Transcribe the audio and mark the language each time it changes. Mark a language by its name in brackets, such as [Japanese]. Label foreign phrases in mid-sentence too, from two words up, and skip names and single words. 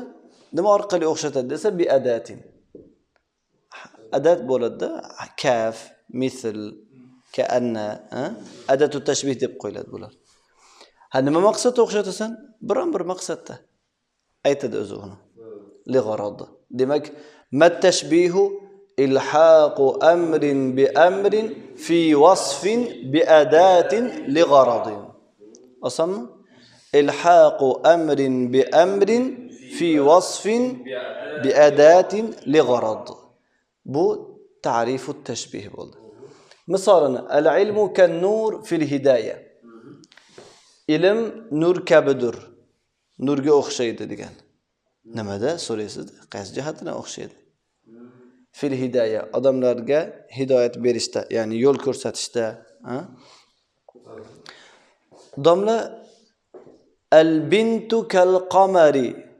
[Uzbek] Nima orqali o'xshatadi desa, [Arabic] بأداة. [Uzbek] Adat bo'ladi-da, [Arabic] كاف، مثل، كأنّ، أداة تشبيه [Uzbek] deb qo'yiladi bular. Nima maqsadda o'xshatasan? Biron bir maqsadda aytadi o'zi uni. [Arabic] لغرض. [Uzbek] Demak, [Arabic] ما التشبيه إلحاق أمر بأمر في وصف بأداة لغرض. [Uzbek] Osonmi? [Arabic] إلحاق أمر بأمر في وصف بأداة لغرض. [Uzbek] Bu [Arabic] تعريف تشبيه [Uzbek] bo'ldi. Misolini, [Arabic] العلم كالنور في الهداية. [Uzbek] Ilm nur kabidir. Nurga o'xshaydi degan. Nimada so'raysiz? Qaysi jihatdan o'xshaydi? [Arabic] في الهداية, [Uzbek] odamlarga hidoyat berishda, ya'ni yo'l ko'rsatishda, domla [Arabic] البنت كالقمر.